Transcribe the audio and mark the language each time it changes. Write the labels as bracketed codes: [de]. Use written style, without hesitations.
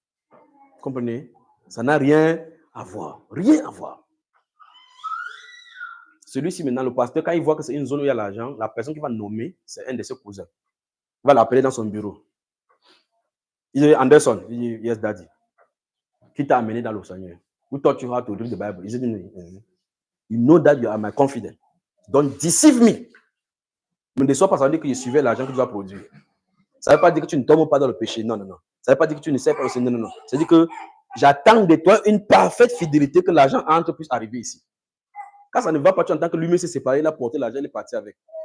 [fr] Vous comprenez? Ça n'a rien à voir. Rien à voir. Celui-ci, maintenant, le pasteur, quand il voit que c'est une zone où il y a l'argent, la personne qui va nommer, c'est un de ses cousins. Il va l'appeler dans son bureau. Il dit, Anderson, il dit, [en] yes, daddy. [fr] Qui t'a amené dans le Seigneur? [en] Who taught you how to read the Bible? He said, you know that you are my confidant. Don't deceive me. [fr] Ne me déçois pas, ça veut dire que je suivais l'argent que tu vas produire. Ça ne veut pas dire que tu ne tombes pas dans le péché. Non. Ça ne veut pas dire que tu ne sais pas aussi. Non. Ça veut dire que j'attends de toi une parfaite fidélité que l'argent entre puisse arriver ici. Quand ça ne va pas, tu entends que lui-même s'est séparé, il a porté l'argent, il est parti avec.